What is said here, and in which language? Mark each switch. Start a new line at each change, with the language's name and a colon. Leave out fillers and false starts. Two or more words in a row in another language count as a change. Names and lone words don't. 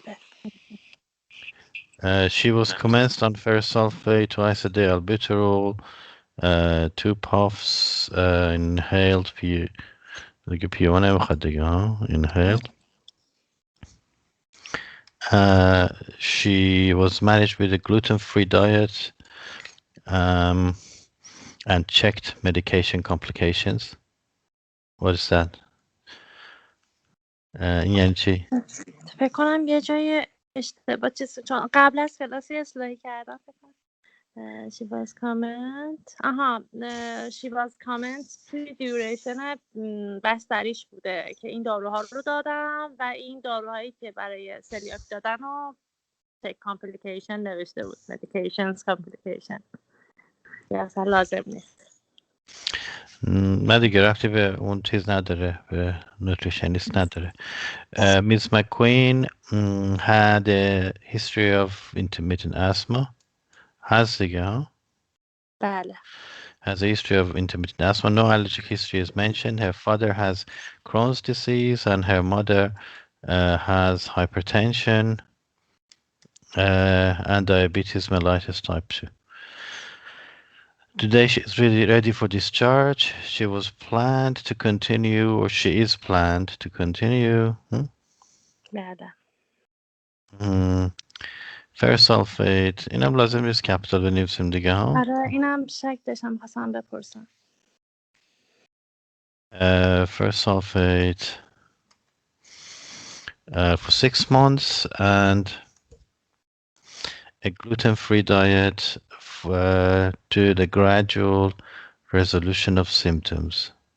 English: She was commenced on ferrous sulfate, twice a day albuterol, 2 puffs, inhaled P1 inhaled. She was managed with a gluten-free diet and checked medication complications. What is that?
Persian: این یعنی چی؟ فکر کنم یه جای اشتباه چون قبل از فلاسی اصلاحی کردم فکر کنم
English: she was comment
Persian: توی دیوریشن بستریش بوده که این داروها رو دادم و این داروهایی که برای سلیاک دادن رو
English: take complication
Persian: نوشته بود
English: medications complication
Persian: که اصلا لازم نیست نه دیگه رفتی به اون چیز نداره به نوتریشنیست نداره.
English: Ms. McQueen had a history of intermittent asthma.
Persian: هست دیگه ها؟ بله.
English: Has a history of intermittent asthma. No allergic history is mentioned. Her father has Crohn's disease and her mother has hypertension and diabetes mellitus type 2. Today she is really ready for discharge. She was planned to continue, or she is planned to continue.
Persian: بله.
English: Ferrous sulfate.
Persian: اینم لازم نیست کپیتال بنویسیم دیگه ها. آره اینم شک داشتم خواستم بپرسم.
English: Ferrous sulfate for 6 months and a gluten-free diet to the gradual resolution of symptoms.